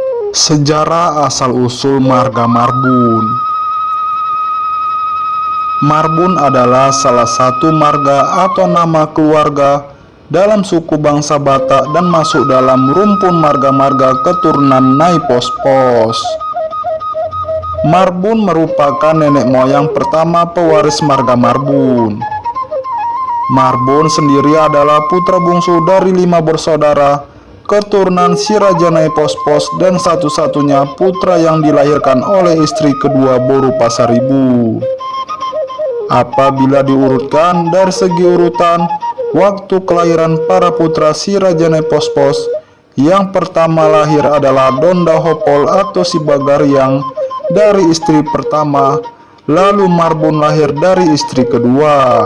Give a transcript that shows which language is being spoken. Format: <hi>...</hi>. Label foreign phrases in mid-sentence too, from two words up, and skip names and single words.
<id>Sejarah asal-usul marga Marbun. Marbun adalah salah satu marga atau nama keluarga dalam suku bangsa Batak dan masuk dalam rumpun marga-marga keturunan Naipospos. Marbun merupakan nenek moyang pertama pewaris marga Marbun. Marbun sendiri adalah putra bungsu dari 5 bersaudara keturunan si Raja Naipospos dan satu-satunya putra yang dilahirkan oleh istri kedua Boru Pasaribu. Apabila diurutkan dari segi urutan waktu kelahiran para putra si Raja Naipospos, yang pertama lahir adalah Donda Hopol atau si Bagaryang dari istri pertama, lalu Marbun lahir dari istri kedua.</id>